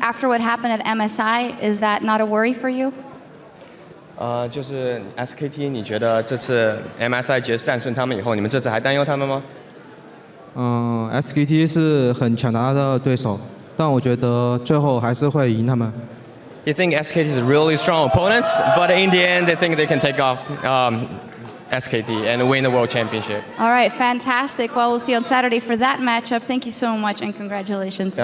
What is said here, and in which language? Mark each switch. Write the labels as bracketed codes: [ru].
[en] After what happened at MSI, is that not a worry for you? [zh] 就是 SKT， 你觉得这次 MSI 战胜他们以后，你们这次还担忧他们吗？SKT 是很强大的对手。但我觉得最后还是会赢他们。 [en] You think SKT is really strong opponents, but in the end, they think they can take off SKT and win the World Championship. All right, fantastic. Well, we'll see you on Saturday for that matchup. Thank you so much and congratulations.